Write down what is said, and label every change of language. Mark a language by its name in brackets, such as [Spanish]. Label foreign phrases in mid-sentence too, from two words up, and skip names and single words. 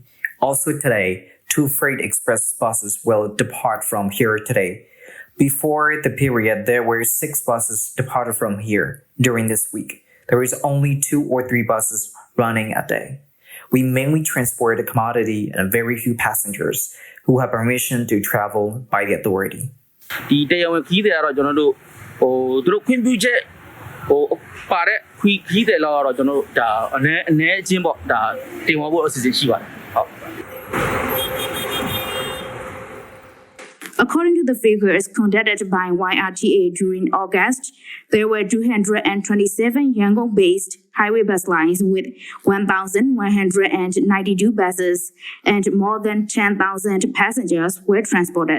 [English] Also today, 2 freight express buses will depart from here today. Before the period, there were 6 buses departed from here during this week. There is only 2 or 3 buses running a day. We mainly transport the commodity and very few passengers who have permission to travel by the authority. [Burmese] ဒီတရားဝင်ခီးတယ်ကတော့ကျွန်တော်တို့သူတို့ခွင့်ပြုချက်ပါတဲ့ခီးတယ်လောက်ကတော့ကျွန်တော်တို့ဒါအနည်းအချင်းပေါ့ဒါတင်ဝဖို့အစီအစဉ်ရှိပါတယ်ဟုတ် [English] According to the figures conducted by YRTA during August, there were 227 Yangon-based highway bus lines with 1,192 buses, and more than 10,000 passengers were transported.